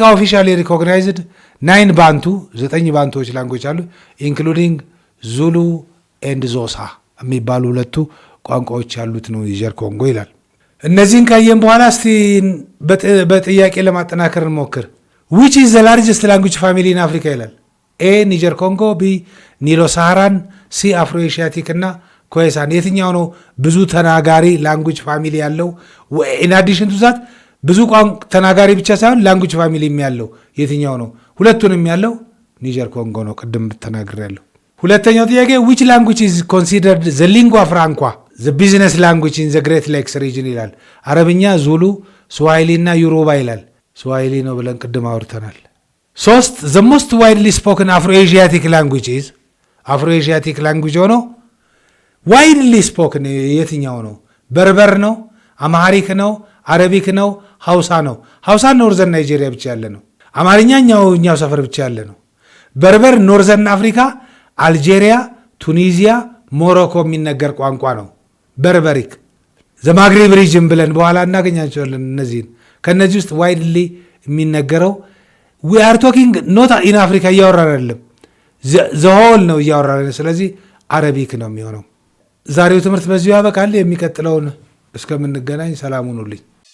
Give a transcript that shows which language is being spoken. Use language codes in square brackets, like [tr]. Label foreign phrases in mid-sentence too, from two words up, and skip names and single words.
[en] officially recognized [am] 9 ባንቱ 9 ባንቱዎች ላንጎች አሉ [en] including Zulu and Xhosa [am] የሚባሉ 2 ቋንቋዎች ያሉት ነው ኒጀር ኮንጎ ይላል። እነዚህን ካየን በኋላ እስቲ በጥያቄ ለማጠናከር እንሞክር። [en] which is the largest language family in Africa [am] ይላል። ኤ ኒጀር ኮንጎ፣ ቢ ኒሎ ሳሃራን፣ ሲ አፍሮ ኤሽያቲክ እና ኮሄሳን። የትኛው ነው ብዙ ተናጋሪ [en] language family [am] ያለው? [en] in addition to that [am] ብዙ ተናጋሪ ብቻ ሳይሆን [en] language family [am] ያለው የትኛው ነው? ሁለቱንም ያለው ኒጀር ኮንጎ ነው። ቅድም ተናግሬያለሁ። ሁለተኛው ጥያቄ [en] which language is considered the lingua franca the business language in the Great Lakes region [am] ይላል። አረብኛ፣ ዙሉ፣ ስዋሂሊ እና ዮሩባ ይላል። ስዋሂሊ ነው ብለን ቅድም አውርተናል። 3 [en] the most widely spoken Afro-Asiatic language [am] is Afro-Asiatic language ሆኖ [en] widely spoken [am] የትኛው ነው? በርበር ነው? አማሪክ ነው? አረቢክ ነው? ሐውሳ ነው? ሐውሳ ኖርዘርን ናይጄሪያ ብቻ ያለ ነው። አማርኛ እኛው ሰፈር ብቻ ያለ ነው። በርበር ኖርዘርን አፍሪካ፣ አልጄሪያ፣ ቱኒዚያ፣ ሞሮኮ የሚነገር ቋንቋ ነው። [en] Berberic the Maghreb region [am] ብለን በኋላ እናገኛቸዋለን። እነዚህን ከነዚህ ውስጥ ዋይድሊ የሚነገረው [en] we are talking not in [am] አፍሪካ እያወራን አይደለም፣ ዘሆል ነው እያወራን። ስለዚህ አረቢክ ነው የሚሆነው። ዛሬው ትምህርት በዚሁ ያበቃል። የሚቀጥለውን እስከምንገናኝ ሰላም ሁኑልኝ።